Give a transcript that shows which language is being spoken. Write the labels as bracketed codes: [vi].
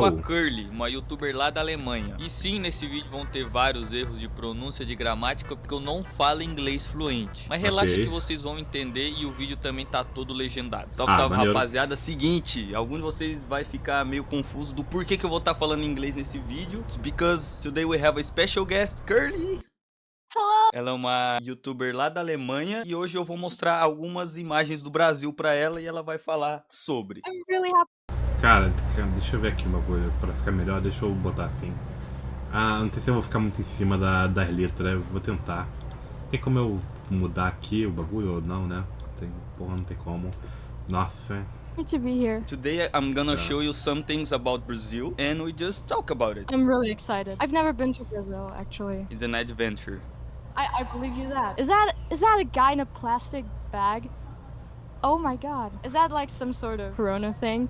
[pt] com a Curly, uma youtuber lá da Alemanha. E sim, nesse vídeo vão ter vários erros de pronúncia, de gramática, porque eu não falo inglês fluente. Mas relaxa que vocês vão entender e o vídeo também tá todo legendado. Salve, salve, maneiro. rapaziada. Seguinte, algum de vocês vai ficar meio confuso do porquê que eu vou estar falando inglês nesse vídeo. [en] It's because today we have a special guest, Curly. [pt] Ela é uma youtuber lá da Alemanha e hoje eu vou mostrar algumas imagens do Brasil pra ela e ela vai falar sobre. [en] I'm really happy. [pt] Cara, deixa eu ver aqui uma coisa. Pra ficar melhor, deixa eu botar assim. Não sei se eu vou ficar muito em cima das letras. Eu vou tentar. Tem como eu mudar aqui o bagulho ou não, né? Porra, não tem como. Nossa. [en] Happy to be here. Today I'm gonna show you some things about Brazil and we just talk about it. I'm really excited. I've never been to Brazil, actually. It's an adventure. I believe you that. Is that a guy in a plastic bag? Oh my god. Is that like some sort of corona thing?